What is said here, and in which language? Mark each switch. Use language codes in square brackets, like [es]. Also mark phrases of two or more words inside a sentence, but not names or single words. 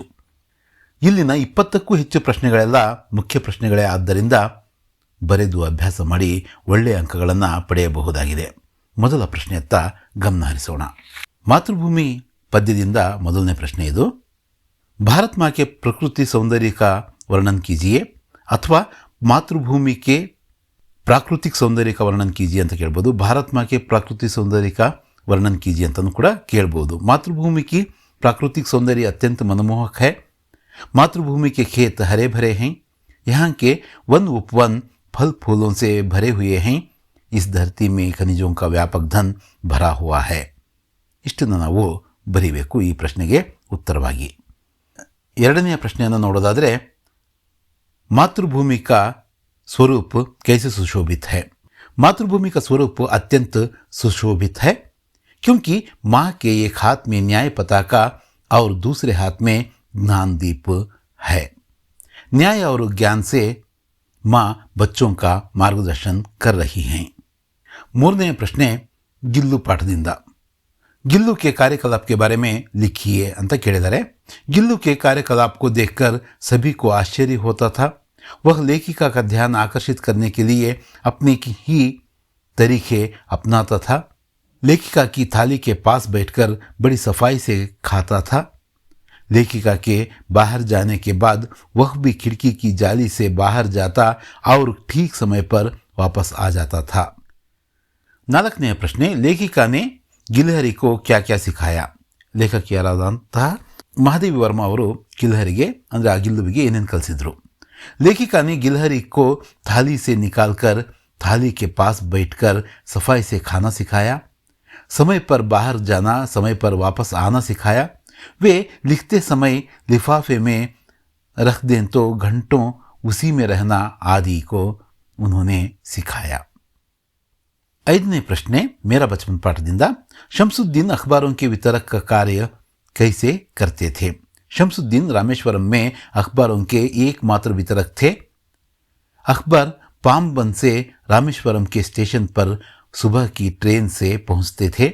[kn] ಇಲ್ಲಿನ 20ಕ್ಕೂ ಹೆಚ್ಚು ಪ್ರಶ್ನೆಗಳೆಲ್ಲ ಮುಖ್ಯ ಪ್ರಶ್ನೆಗಳೇ ಆದ್ದರಿಂದ ಬರೆದು ಅಭ್ಯಾಸ ಮಾಡಿ ಒಳ್ಳೆಯ ಅಂಕಗಳನ್ನು ಪಡೆಯಬಹುದಾಗಿದೆ. ಮೊದಲ ಪ್ರಶ್ನೆಯತ್ತ ಗಮನ ಹರಿಸೋಣ. ಮಾತೃಭೂಮಿ ಪದ್ಯದಿಂದ ಮೊದಲನೇ ಪ್ರಶ್ನೆ ಇದು. [hi] भारत माँ के प्रकृति सौंदर्य का वर्णन कीजिए ಅಥವಾ ಮಾತೃಭೂಮಿ के प्राकृतिक सौंदर्य का वर्णन कीजिए [kn] ಅಂತ ಕೇಳ್ಬೋದು. [hi] भारत माँ के प्राकृतिक सौंदर्य का वर्णन कीजिए [kn] ಅಂತಲೂ ಕೂಡ ಕೇಳ್ಬೋದು. [hi] मातृभूमि की प्राकृतिक सौंदर्य अत्यंत मनमोहक है. मातृभूमि के खेत हरे भरे हैं. यहाँ के वन उपवन फल फूलों से भरे हुए हैं. इस धरती में खनिजों का व्यापक धन भरा हुआ है. [kn] ಇಷ್ಟನ್ನು ನಾವು ಬರೀಬೇಕು ಈ ಪ್ರಶ್ನೆಗೆ ಉತ್ತರವಾಗಿ. ಎರಡನೆಯ ಪ್ರಶ್ನೆಯನ್ನು ನೋಡೋದಾದರೆ, [hi] मातृभूमि का स्वरूप कैसे सुशोभित है. मातृभूमि का स्वरूप अत्यंत सुशोभित है क्योंकि माँ के एक हाथ में न्याय पताका और दूसरे हाथ में ज्ञान दीप है. न्याय और ज्ञान से माँ बच्चों का मार्गदर्शन कर रही हैं. [kn] ಮೂರನೆಯ ಪ್ರಶ್ನೆ ಗಿಲ್ಲು ಪಾಠದಿಂದ. [hi] गिल्लू के कार्यकलाप के बारे में लिखिए [kn] ಅಂತ ಕೇಳಿದ್ದಾರೆ. [hi] गिल्लू के कार्यकलाप को देखकर सभी को आश्चर्य होता था. वह लेखिका का ध्यान आकर्षित करने के लिए अपने ही तरीके अपनाता था. लेखिका की थाली के पास बैठकर बड़ी सफाई से खाता था. लेखिका के बाहर जाने के बाद वह भी खिड़की की जाली से बाहर जाता और ठीक समय पर वापस आ जाता था. [kn] ನಾಲ್ಕನೆಯ ಪ್ರಶ್ನೆ, [hi] ಲೇಖಿಕಾ ने ಗಿಲ್ಹರಿ को क्या क्या सिखाया. [kn] ಲೇಖಕಿಯರಾದಂತಹ ಮಹಾದೇವಿ ವರ್ಮಾ ಅವರು ಗಿಲ್ಹರಿಗೆ ಅಂದರೆ ಆ ಗಿಲ್ಲುವಿಗೆ ಏನೇನು ಕಲಿಸಿದ್ರು. [hi] लेखिका ने गिलहरी को थाली से निकालकर थाली के पास बैठकर सफाई से खाना सिखाया. समय पर बाहर जाना, समय पर वापस आना सिखाया. वे लिखते समय लिफाफे में रख दें तो घंटों उसी में रहना आदि को उन्होंने सिखाया. [kn] ಐದನೇ ಪ್ರಶ್ನೆ मेरा बचपन पाठದಿಂದ. [hi] शमसुद्दीन अखबारों के वितरक का कार्य कैसे करते थे. शमसुद्दीन रामेश्वरम में अखबारों के एकमात्र वितरक थे. अखबार पामबन से रामेश्वरम के स्टेशन पर सुबह की ट्रेन से पहुंचते थे.